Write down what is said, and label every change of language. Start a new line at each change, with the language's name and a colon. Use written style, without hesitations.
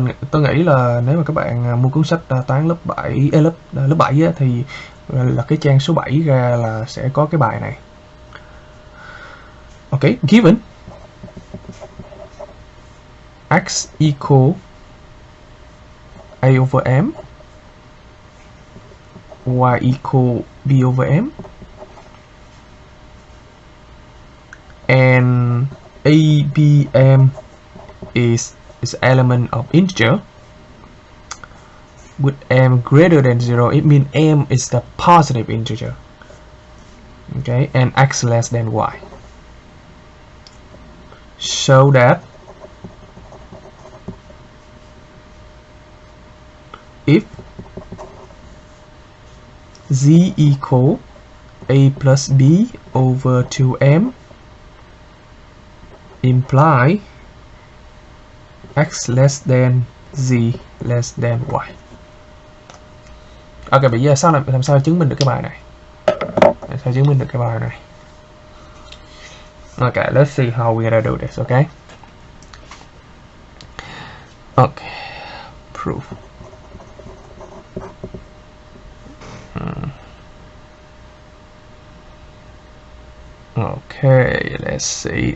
Vietnamese: Tôi nghĩ là nếu mà các bạn mua cuốn sách toán lớp 7 lớp 7 á, thì là cái trang số 7 ra là sẽ có cái bài này.
English: Okay, given x equal a over m, y equal b over m, and a, b, m is element of integer with m greater than 0. It means m is the positive integer. Okay, and x less than y. So that if z equal a plus b over 2m imply x less than z less than y.
Vietnamese: Ok, bây giờ làm sao chứng minh được cái bài này? Làm sao chứng minh được cái bài này?
English: Okay, let's see how we're gonna do this. Okay. Okay. Proof. Okay, let's see.